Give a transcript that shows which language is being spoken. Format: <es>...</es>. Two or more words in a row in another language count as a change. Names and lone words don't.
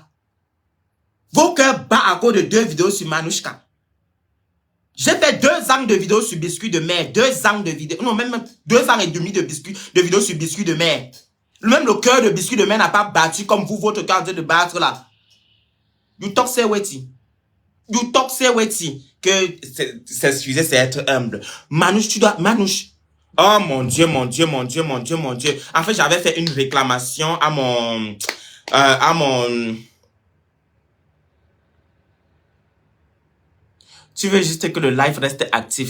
<fr>Vos cœurs battent à cause de deux vidéos sur Manouchka. J'ai fait 2 ans de vidéos sur biscuit de mer. 2 ans de vidéos. Non, même 2 ans et demi de vidéos sur biscuit de mer. Même le cœur de biscuit de mer n'a pas battu comme vous, votre cœur de battre là.</fr> <pcm>You talk say wetty. You talk say wetty.</pcm> <fr>Que s'excuser, c'est être humble. Manouche, tu dois... Manouche. Oh mon Dieu, mon Dieu, mon Dieu, mon Dieu, mon Dieu. En fait, j'avais fait une réclamation à mon... Tu veux juste que le live reste actif.</fr>